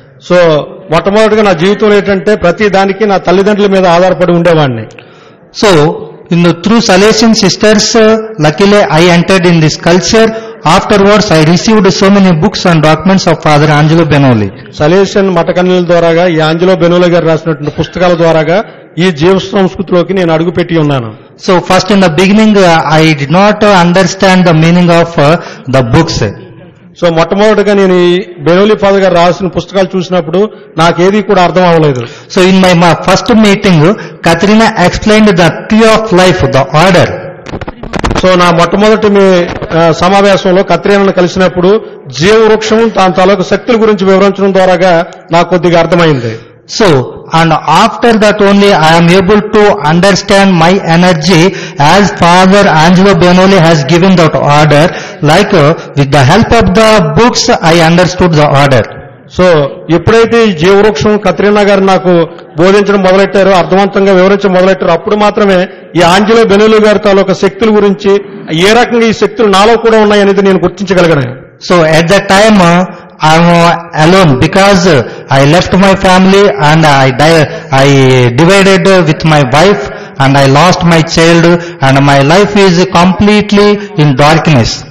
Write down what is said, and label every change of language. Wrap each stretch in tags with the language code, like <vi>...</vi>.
<te>So మొట్టమొదటిగా నా జీవితంలో ఏంటంటే ప్రతి దానికి నా తల్లిదండ్రుల మీద ఆధారపడి ఉండేవాడిని.</te> <en>So through Salesian sisters, luckily I entered in this culture. Afterwards I received so many books and documents of Father Angelo Benoli.</en> <te>సలేషన్ మఠకన్యల ద్వారాగా ఈ ఆంజెలో బెనోలి గారు రాసినటువంటి పుస్తకాల ద్వారాగా ఈ జీవ సంస్కృతిలోకి నేను అడుగుపెట్టి ఉన్నాను.</te> <en>So first in the beginning I did not understand the meaning of the books.</en> <te>So మొట్టమొదటిగా నేను ఈ బెనోలి ఫాదర్ గారు రాసిన పుస్తకాలు చూసినప్పుడు నాకేది కూడా అర్థం అవ్వలేదు.</te> <en>So in my first meeting, Katrina explained the tree of life, the order.</en> <te>So నా మొట్టమొదటి సమావేశంలో కత్రీనాను కలిసినప్పుడు జీవవృక్షం దాని తాలూకు శక్తుల గురించి వివరించడం ద్వారాగా నాకు కొద్దిగా అర్థమైంది.</te> <en>So, and after that only I am able to understand my energy as Father Angelo Benoli has given that order. Like with the help of the books I understood the order.</en> <te>So ఎప్పుడైతే ఈ జీవవృక్షం కత్రీనా గారు నాకు బోధించడం మొదలెట్టారో, అర్థవంతంగా వివరించడం మొదలెట్టారో, అప్పుడు మాత్రమే ఈ ఆంజెలో బెనోలి గారి తాలూకా శక్తుల గురించి ఏ రకంగా ఈ శక్తులు నాలో కూడా ఉన్నాయనేది నేను గుర్తించగలిగాను.</te> <en>So at that time I am alone because I left my family and I divided with my wife and I lost my child and my life is completely in darkness.</en>